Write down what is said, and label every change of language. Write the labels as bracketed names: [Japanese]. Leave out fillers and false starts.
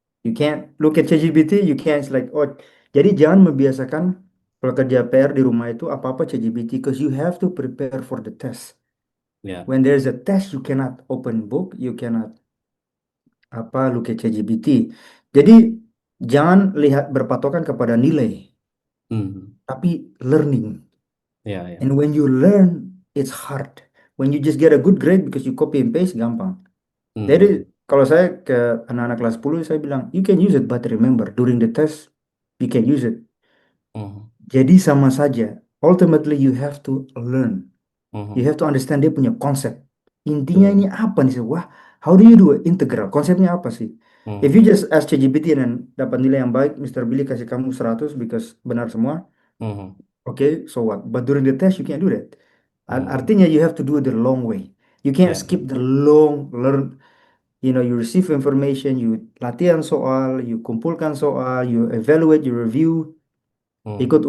[English] You can't look at ChatGPT, you can't like oh. [Indonesian] Jadi jangan membiasakan kalau kerja PR di rumah itu apa-apa ChatGPT [English] because you have to prepare for the test. [Indonesian] Ya. [English] When there's a test you cannot open book, you cannot apa look at ChatGPT. [Indonesian] Jadi jangan lihat berpatokan kepada nilai, Hmm. tapi learning. Ya, ya. [English] And when you learn, it's hard. When you just get a good grade because you copy and paste, gampang. Hmm. [Indonesian] Jadi kalau saya ke anak-anak kelas 10, saya bilang, [English] you can use it, but remember, during the test, you can use it. Hmm. [Indonesian] Jadi sama saja. [English] Ultimately, you have to learn. You Hmm. have to understand [Indonesian] dia punya konsep. Intinya ini Tuh. apa nih? Wah, [English] how do you do it? [Indonesian] Integral. Konsepnya apa sih? [English] If you Hmm. just ask [Indonesian] ChatGPT dan dapat nilai yang baik, Mr. Billy kasih kamu 100 because benar semua. Hmm. [English] Okay, so what? But during the test, you can't do that. Hmm. Artinya you have to do it the long way. You can't [Indonesian] Ya. [English] skip the long learn. You know, you receive information, you [Indonesian] latihan soal, [English] you [Indonesian] kumpulkan soal, [English] you evaluate, you review, [Indonesian] ikut